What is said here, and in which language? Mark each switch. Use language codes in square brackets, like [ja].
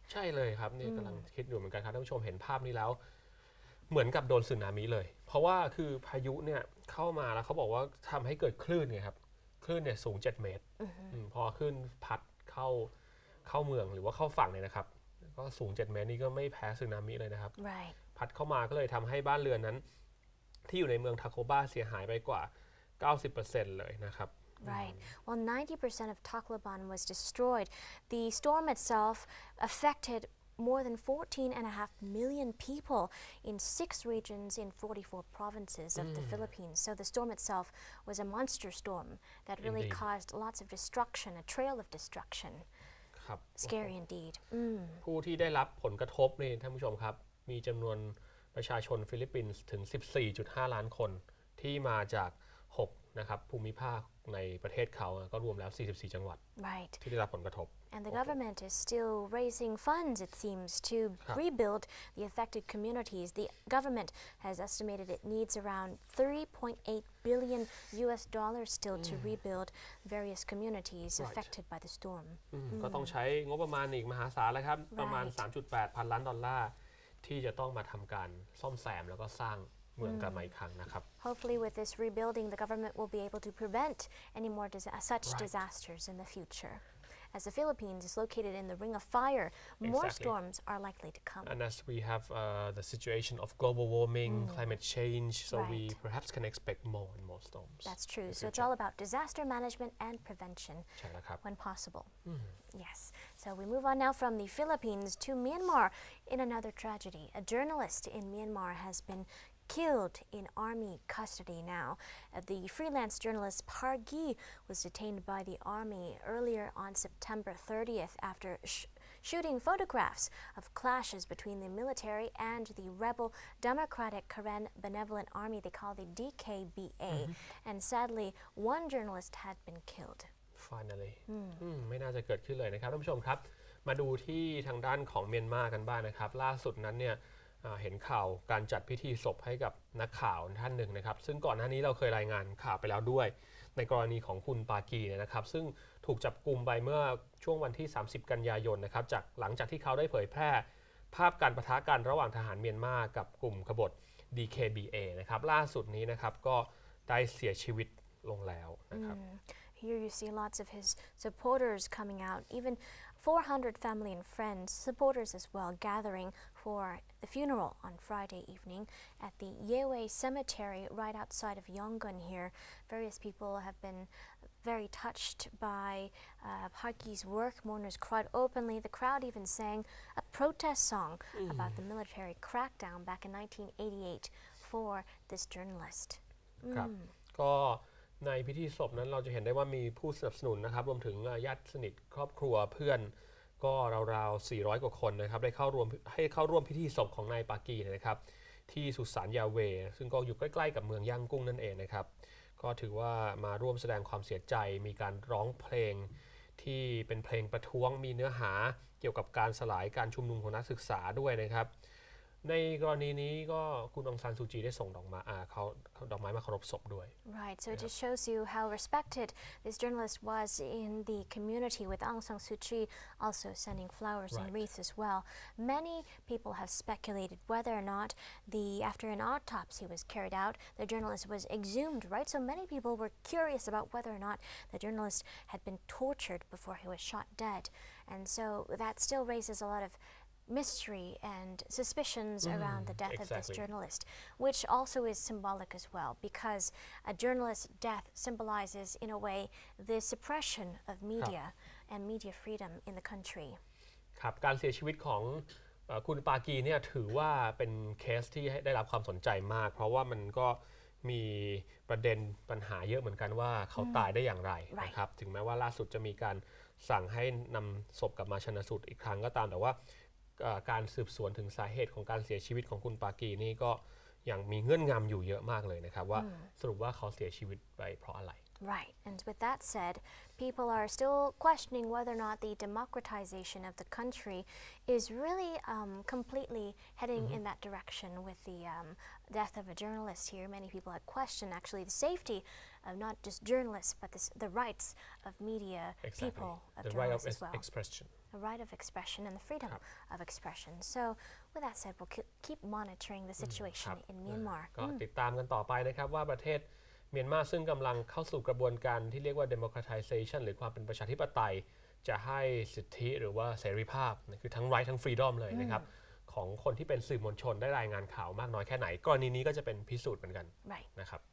[th] ใช่เลยครับนี่กำลังคิดอยู่เหมือนกันครับท่านผู้ชมเห็นภาพนี้แล้วเหมือนกับโดนสึนามิเลย เพราะว่าคือพายุเนี่ยเข้ามาแล้วเขาบอกว่าทำให้เกิดคลื่นไงครับคลื่นเนี่ยสูง7 เมตรพอคลื่นพัดเข้าเมืองหรือว่าเข้าฝั่งเนี่ยนะครับก็สูง7 เมตรนี่ก็ไม่แพ้สึนามิเลยนะครับ [en] Right. [th] พัดเข้ามาก็เลยทำให้บ้านเรือนนั้นที่อยู่ในเมืองทาโคบาเสียหายไปกว่า 90% เลยนะครับ [en] Right. Well, 90% of Tacloban was destroyed. The storm itself affected more than 14.5 million people in 6 regions in 44 provinces of the Philippines. So the storm itself was a monster storm that really Indeed. caused lots of destruction, a trail of destruction. [th] ครับ [en] Scary indeed. [th] ผู้ที่ได้รับผลกระทบนี่ท่านผู้ชมครับมีจำนวนประชาชนฟิลิปปินส์ถึง 14.5 ล้านคนที่มาจาก6นะครับภูมิภาคในประเทศเขาก็รวมแล้ว44 จังหวัด [en] Right. [th] ที่ได้รับผลกระทบ [en] And the government is still raising funds, it seems, to rebuild the affected communities. The government has estimated it needs around $3.8 billion still to rebuild various communities affected by the storm. [th] ก็ต้องใช้งบประมาณอีกมหาศาลเลยครับประมาณ 3.8 พันล้านดอลลาร์ที่จะต้องมาทำการซ่อมแซมแล้วก็สร้างเมืองกลับมาอีกครั้งนะครับ [en] Hopefully with this rebuilding, the government will be able to prevent any more such disasters in the future. As the Philippines is located in the ring of fire, more storms are likely to come. And as we have the situation of global warming, climate change, so we perhaps can expect more and more storms. That's true. So it's all about disaster management and prevention [th] ใช่แล้วครับ [en] when possible. Yes. So we move on now from the Philippines to Myanmar in another tragedy. A journalist in Myanmar has been killed in army custody now. The freelance journalist Pargi was detained by the army earlier on September 30th after shooting photographs of clashes between the military and the rebel Democratic Karen Benevolent Army they call the DKBA. And sadly, one journalist had been killed. [th] Finally ไม่น่าจะเกิดขึ้นเลยนะครับท่านผู้ชมครับมาดูที่ทางด้านของเมียนมากันบ้างนะครับล่าสุดนั้นเนี่ยเห็นข่าวการจัดพิธีศพให้กับนักข่าวท่านหนึ่งนะครับซึ่งก่อนหน้านี้เราเคยรายงานข่าวไปแล้วด้วยในกรณีของคุณปากีนะครับซึ่งถูกจับกุมไปเมื่อช่วงวันที่30 กันยายนนะครับหลังจากที่เขาได้เผยแพร่ภาพการปะทะกันระหว่างทหารเมียนมากับกลุ่มขบฏ DKBA นะครับล่าสุดนี้นะครับก็ได้เสียชีวิตลงแล้วนะครับ [en] Here you see lots of his supporters coming out, even 400 family and friends, supporters as well, gathering for the funeral on Friday evening at the Yewe Cemetery right outside of Yangon here. Various people have been very touched by Parki's work. Mourners cried openly. The crowd even sang a protest song about the military crackdown back in 1988 for this journalist. [th] ครับก็ในพิธีศพนั้นเราจะเห็นได้ว่ามีผู้สนับสนุนนะครับรวมถึงญาติสนิทครอบครัวเพื่อนก็ราวๆ400 กว่าคนนะครับได้เข้าร่วมพิธีศพของนายปากีนะครับที่สุสานยาเวซึ่งก็อยู่ใกล้ๆกับเมืองย่างกุ้งนั่นเองนะครับก็ถือว่ามาร่วมแสดงความเสียใจมีการร้องเพลงที่เป็นเพลงประท้วงมีเนื้อหาเกี่ยวกับการสลายการชุมนุมของนักศึกษาด้วยนะครับ ในกรณีนี้ก็คุณองซานซูจีได้ส่งดอกไม้เขาดอกไม้มาเคารพศพด้วย [en] Right, so it just shows you how respected this journalist was in the community, with Aung San Suu Kyi also sending flowers and wreaths as well. Many people have speculated whether or not after an autopsy was carried out, the journalist was exhumed, right? So many people were curious about whether or not the journalist had been tortured before he was shot dead. And so that still raises a lot of mystery and suspicions around the death of this journalist, which also is symbolic as well, because a journalist's death symbolizes, in a way, the suppression of media and media freedom in the country. [th] ครับการเสียชีวิตของคุณปากีเนี่ยถือว่าเป็นเคสที่ได้รับความสนใจมากเพราะว่ามันก็มีประเด็นปัญหาเยอะเหมือนกันว่าเขาตายได้อย่างไรนะครับถึงแม้ว่าล่าสุดจะมีการสั่งให้นำศพกลับมาชันสูตรอีกครั้งก็ตามแต่ว่าการสืบสวนถึงสาเหตุของการเสียชีวิตของคุณปากีนี่ก็ยังมีเงื่อนงำอยู่เยอะมากเลยนะครับว่าสรุปว่าเขาเสียชีวิตไปเพราะอะไร [en] Right, and with that said, people are still questioning whether or not the democratization of the country is really completely heading in that direction with the death of a journalist here. Many people had questioned actually the safety of not just journalists, but the rights of media people, of the journalists right of as well. expression. The right of expression and the freedom of expression. So, with that said, we'll keep monitoring the situation in Myanmar. [th] ก็ติดตามกันต่อไปนะครับว่าประเทศเมียนมาซึ่งกำลังเข้าสู่กระบวนการที่เรียกว่า democratization หรือความเป็นประชาธิปไตยจะให้สิทธิหรือว่าเสรีภาพคือทั้ง right ทั้ง freedom เลยนะครับของคนที่เป็นสื่อมวลชนได้รายงานข่าวมากน้อยแค่ไหนกรณีนี้ก็จะเป็นพิสูจน์เหมือนกันนะครับ